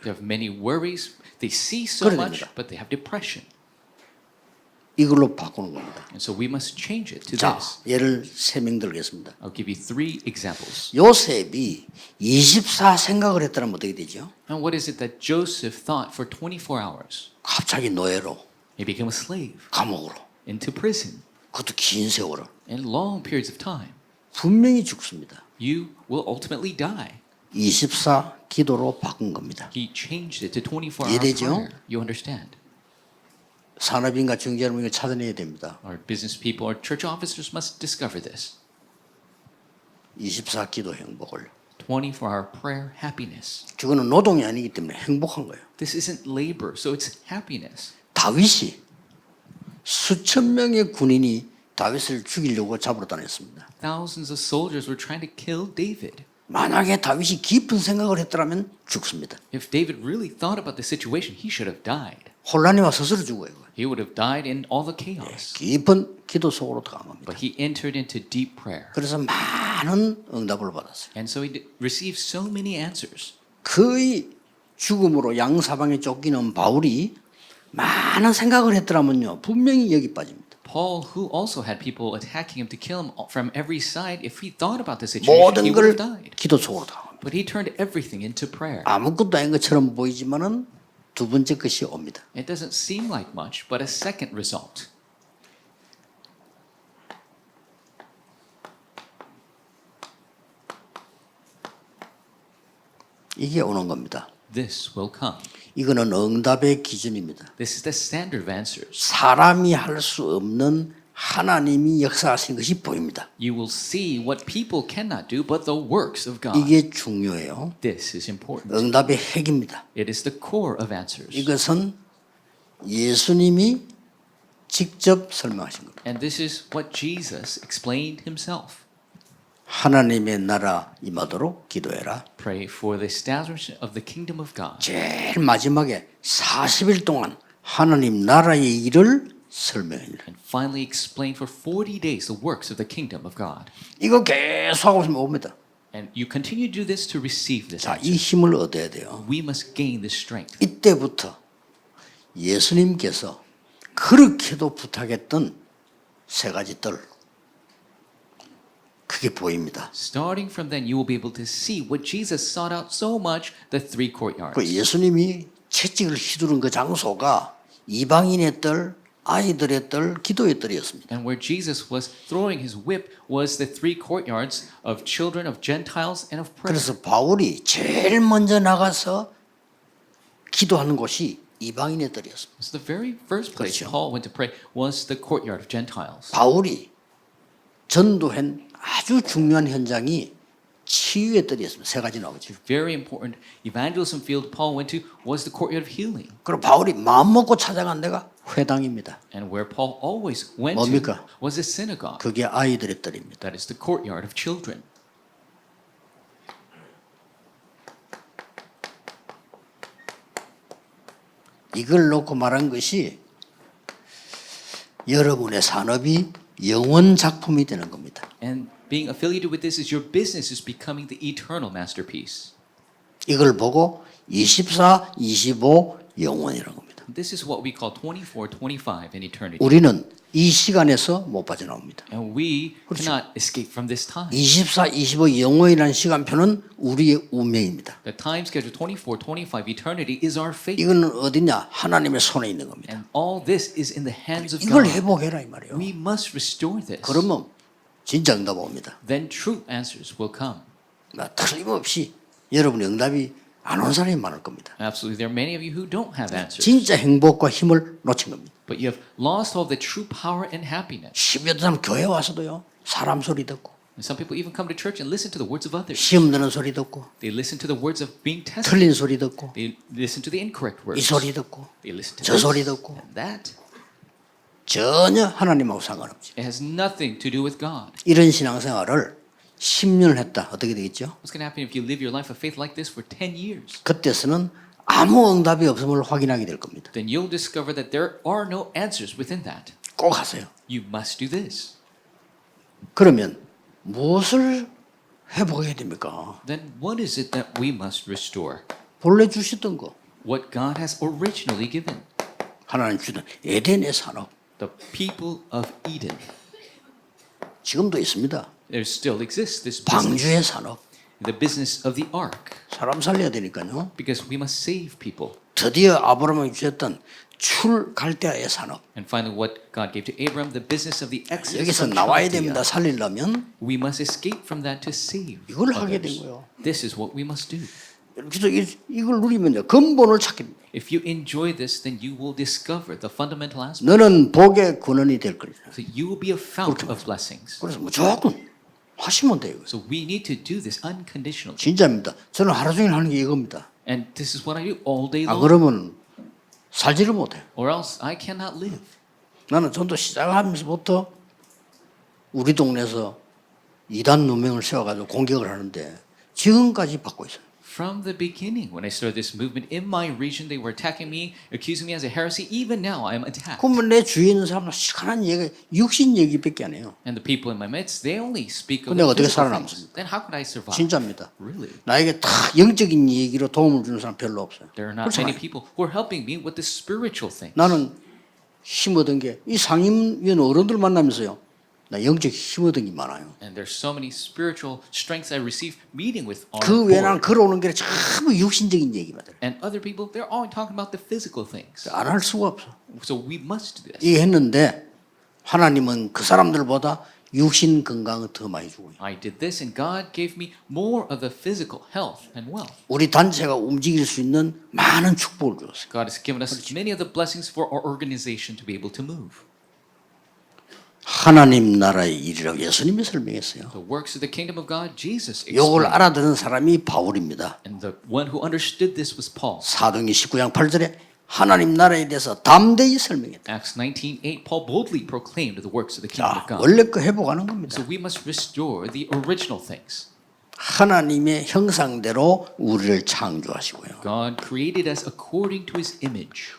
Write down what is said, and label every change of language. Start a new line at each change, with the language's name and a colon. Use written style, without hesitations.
English: They have many worries. They see so
Korean: 그래야
English: much,
Korean: 됩니다.
English: but they have depression.
Korean: 이걸로 바꾸는 겁니다.
English: And so we must change it to
Korean: 자,
English: this.
Korean: 예를 3명 들겠습니다.
English: I'll give you 3 examples.
Korean: 요셉이 24 생각을 했다면 어떻게 되죠?
English: And what is it that Joseph thought for 24 hours?
Korean: 갑자기 노예로,
English: He became a slave,
Korean: 감옥으로,
English: into prison,
Korean: 그것도 긴 세월을.
English: and long periods of time.
Korean: 분명히 죽습니다.
English: You will ultimately die.
Korean: 24 기도로 바꾼 겁니다.
English: He changed it to 24-hour
Korean: 이해되죠?
English: prayer. You understand?
Korean: 산업인과 경제를 이걸 찾아내야 됩니다.
English: Our business people, our church officers must discover this.
Korean: 24 기도 행복을.
English: 24-hour prayer happiness.
Korean: 그거는 노동이 아니기 때문에 행복한 거예요.
English: This isn't labor, so it's happiness.
Korean: 다윗이 수천 명의 군인이 다윗을 죽이려고 잡으러 다녔습니다.
English: Thousands of soldiers were trying to kill David.
Korean: 만약에 다윗이 깊은 생각을 했더라면 죽습니다.
English: If David really thought about the situation, he should have died.
Korean: 혼란이 와 스스로 죽어요.
English: He would have died in all the chaos.
Korean: 깊은 기도 속으로 들어간 겁니다.
English: But he entered into deep prayer.
Korean: 그래서 많은 응답을 받았어요.
English: And so he received so many answers.
Korean: 거의 죽음으로 양사방에 쫓기는 바울이 많은 생각을 했더라면요, 분명히 여기 빠집니다.
English: Paul, who also had people attacking him to kill him from every side, if he thought about the situation,
Korean: 모든
English: he would
Korean: 걸
English: have died.
Korean: 기도 속으로 들어간 겁니다.
English: But he turned everything into prayer.
Korean: 아무것도 아닌 것처럼 보이지만은 두 번째 것이 옵니다.
English: It doesn't seem like much, but a second result.
Korean: 이게 오는 겁니다.
English: This will come.
Korean: 이거는 응답의 기준입니다.
English: This is the standard of answers.
Korean: 사람이 할 수 없는 하나님이 역사하시는 것이 보입니다.
English: You will see what people cannot do, but the works of God.
Korean: 이게 중요해요.
English: This is important.
Korean: 응답의 핵입니다.
English: It is the core of answers.
Korean: 이것은 예수님이 직접 설명하신 겁니다.
English: And this is what Jesus explained himself.
Korean: 하나님의 나라 임하도록 기도해라.
English: Pray for the establishment of the kingdom of God.
Korean: 제일 마지막에 40일 동안 하나님 나라의 일을 설명해라.
English: And finally explain for 40 days the works of the kingdom of God.
Korean: 이거 계속 하고 있으면 옵니다.
English: And you continue to do this to receive this
Korean: 자, 이
English: answer.
Korean: 힘을 얻어야 돼요.
English: We must gain this strength.
Korean: 이때부터 예수님께서 그렇게도 부탁했던 세 가지 뜰, 그게 보입니다.
English: Starting from then, you will be able to see what Jesus sought out so much, the 3 courtyards.
Korean: 그 예수님이 채찍을 휘두른 그 장소가 이방인의 뜰, 아이들의 뜰, 기도의 뜰이었습니다.
English: And where Jesus was throwing his whip was the 3 courtyards of children, of Gentiles, and of prayer.
Korean: 그래서 바울이 제일 먼저 나가서 기도하는 곳이 이방인의 뜰이었습니다.
English: So the very first place
Korean: 그렇죠.
English: Paul went to pray was the courtyard of Gentiles.
Korean: 바울이 전도한 아주 중요한 현장이 치유의 뜰이었습니다. 세 가지 나오죠.
English: Very important evangelism field Paul went to was the courtyard of healing.
Korean: 그리고 바울이 마음 먹고 찾아간 데가 회당입니다.
English: And where Paul always went to
Korean: 뭡니까?
English: was the synagogue.
Korean: 그게 아이들의 뜰입니다.
English: That is the courtyard of children.
Korean: 이걸 놓고 말한 것이 여러분의 산업이 영원 작품이 되는 겁니다.
English: And being affiliated with this is your business is becoming the eternal masterpiece.
Korean: 이걸 보고 24, 25 영원이라는 겁니다.
English: This is what we call 24, 25 in eternity.
Korean: 우리는 이 시간에서 못 빠져나옵니다.
English: And we cannot escape from this time.
Korean: 24, 25 영원이라는 시간표는 우리의 운명입니다.
English: The time schedule 24, 25 eternity is our fate.
Korean: 이거는 어디냐? 하나님의 손에 있는 겁니다.
English: And all this is in the hands of
Korean: 이걸
English: God.
Korean: 회복해라 이 말이에요.
English: We must restore this.
Korean: 그러면 진짜 응답 옵니다.
English: Then true answers will come.
Korean: 틀림없이 여러분의 응답이 안 온 사람이 많을 겁니다.
English: Absolutely, there are many of you who don't have answers.
Korean: 진짜 행복과 힘을 놓친 겁니다.
English: But you have lost all the true power and happiness.
Korean: 십여 사람 교회 와서도요. 사람 소리 듣고
English: And some people even come to church and listen to the words of others.
Korean: 시험 드는 소리 듣고
English: They listen to the words of being tested.
Korean: 틀린 소리 듣고
English: They listen to the incorrect
Korean: 이
English: words.
Korean: 소리 듣고
English: They listen to
Korean: 저
English: this
Korean: 소리 듣고
English: and that.
Korean: 전혀 하나님하고 상관없죠.
English: It has nothing to do with God.
Korean: 이런 신앙생활을 10년을 했다. 어떻게 되겠죠?
English: What's going to happen if you live your life of faith like this for 10 years?
Korean: 그때서는 아무 응답이 없음을 확인하게 될 겁니다.
English: Then you'll discover that there are no answers within that.
Korean: 꼭 하세요.
English: You must do this.
Korean: 그러면 무엇을 회복해야 됩니까?
English: Then what is it that we must restore?
Korean: 본래 주셨던 거.
English: What God has originally given.
Korean: 하나님 주던 에덴의 산업.
English: The people of Eden.
Korean: 지금도 있습니다.
English: There still exists this business.
Korean: 방주의 산업.
English: The business of the ark.
Korean: 사람 살려야 되니까요.
English: Because we must save people.
Korean: 드디어 아브라함이 주셨던 출 갈대아의 산업.
English: And finally, what God gave to Abram, the business of the exodus
Korean: 여기서
English: from
Korean: 나와야
English: Chaldea.
Korean: 됩니다. 살리려면
English: We must escape from that to save
Korean: 이걸 하게 된
English: others.
Korean: 거예요.
English: This is what we must do.
Korean: 그래서 이걸 누리면요. 근본을 찾게 됩니다.
English: If you enjoy this, then you will discover the fundamental aspect.
Korean: 너는 복의 근원이 될 거리라.
English: So you will be a fount of blessings.
Korean: 그래서 무조건 하시면 돼요.
English: So we need to do this unconditionally.
Korean: 진짜입니다. 저는 하루 종일 하는 게 이겁니다.
English: And this is what I do all day 아 long.
Korean: 그러면 살지를 못해.
English: Or else I cannot live.
Korean: 나는 전도 시작하면서부터 우리 동네에서 이단 누명을 세워가지고 공격을 하는데 지금까지 받고 있어요.
English: From the beginning, when I started this movement in my region, they were attacking me, accusing me as a heresy. Even now, I am attacked.
Korean: 그러면 내 주위에 있는 사람은 시간한 얘기, 육신 얘기밖에 안 해요.
English: And the people in my midst, they only speak of
Korean: 근데 어떻게
English: physical
Korean: 살아남습니까?
English: things. Then how could I survive?
Korean: 진짜입니다.
English: Really?
Korean: 나에게 다 영적인 얘기로 도움을 주는 사람 별로 없어요.
English: There are not many
Korean: 그렇잖아요.
English: people who are helping me with the spiritual things.
Korean: 나는 힘 얻은 게 이 상임위원 어른들 만나면서요. 나 영적 힘 얻은 게 많아요.
English: And there's so many spiritual strengths I receive meeting with our
Korean: 그 외에 난
English: board.
Korean: 걸어오는 게 전부 육신적인 얘기만 들어요.
English: And other people, they're all talking about the physical things.
Korean: 안 할 수가 없어.
English: So we must do this.
Korean: 이게 했는데 하나님은 그 사람들보다 육신 건강을 더 많이 주고요.
English: I did this and God gave me more of the physical health and wealth.
Korean: 우리 단체가 움직일 수 있는 많은 축복을 주었어요.
English: God has given us many of the blessings for our organization to be able to move.
Korean: 하나님 나라의 일이라고 예수님이 설명했어요.
English: The works of the kingdom of God, Jesus
Korean: 이걸
English: explained.
Korean: 알아듣는 사람이 바울입니다.
English: And the one who understood this was Paul.
Korean: 사도행전 19장 8절에 하나님 나라에 대해서 담대히 설명했다.
English: Acts 19:8, Paul boldly proclaimed the works of the kingdom
Korean: 자,
English: of God.
Korean: 원래 거 회복하는 겁니다.
English: So we must restore the original things.
Korean: 하나님의 형상대로 우리를 창조하시고요.
English: God created us according to His image.